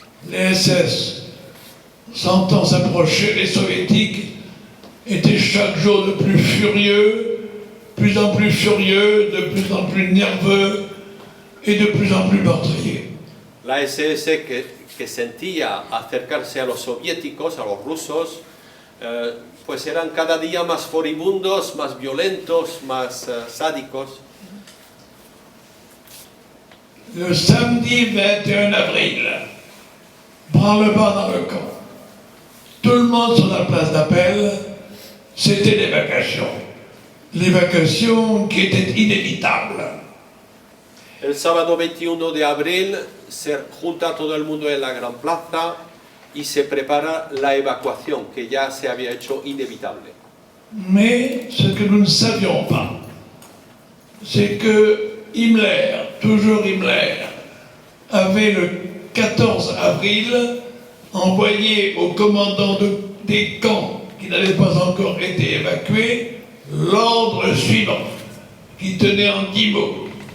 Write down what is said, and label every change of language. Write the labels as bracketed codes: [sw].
[fr] Les SS, sentant s'approcher les soviétiques, étaient chaque jour de plus furieux, plus en plus furieux, de plus en plus nerveux et de plus en plus meurtriers. [es] La SS que sentía acercarse a los soviéticos, a los rusos, pues eran cada día más furibundos, más violentos, más sádicos. [fr] Le samedi 21 avril, branle-bas dans le camp. Tout le monde sur la place d'appel, c'était l'évacuation. L'évacuation qui était inévitable. [es] El sábado 21 de abril se junta todo el mundo en la gran plaza y se prepara la evacuación, que ya se había hecho inevitable. [fr] Mais ce que nous ne savions pas, c'est que Himmler, toujours Himmler, avait le 14 avril envoyé aux commandants des camps qui n'avaient pas encore été évacués l'ordre suivant, qui tenait en 10 mots.